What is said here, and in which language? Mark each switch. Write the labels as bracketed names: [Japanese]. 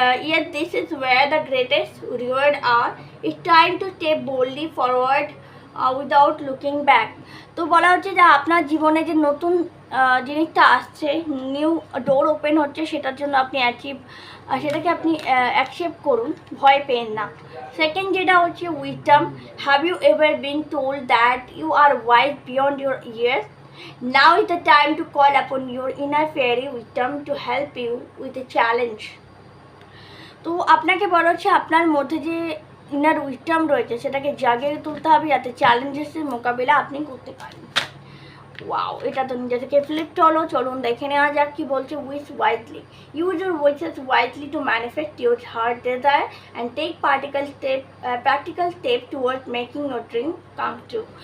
[English] Yet this is where the greatest reward are. It's time to step boldly forward without looking back. [Bangla] তো বলা হচ্ছে যে আপনার জীবনে যে নতুন জিনিসটা আসছে, নিউ ডোর ওপেন হচ্ছে, সেটার জন্য আপনি সেটাকে আপনি অ্যাকসেপ্ট করুন, ভয় পেন না। সেকেন্ড যেটা হচ্ছে [English] Wisdom, have you ever been told that you are wise beyond your years? Now is the time to call upon your inner fairy wisdom to help you with a challenge. [Bangla] তো আপনাকে বলা হচ্ছে আপনার মধ্যে যে inner wisdom রয়েছে সেটাকে জাগিয়ে তুলতে হবে যাতে চ্যালেঞ্জেসের মোকাবিলা আপনি করতে পারেন। ওয়াও, এটা তো নিজে থেকে ফ্লিপড হলো। চলুন দেখে নেওয়া যাক কি বলছে। [English] Wish wisely, use your wishes wisely to manifest your heart desire and take practical step towards making your dream come true.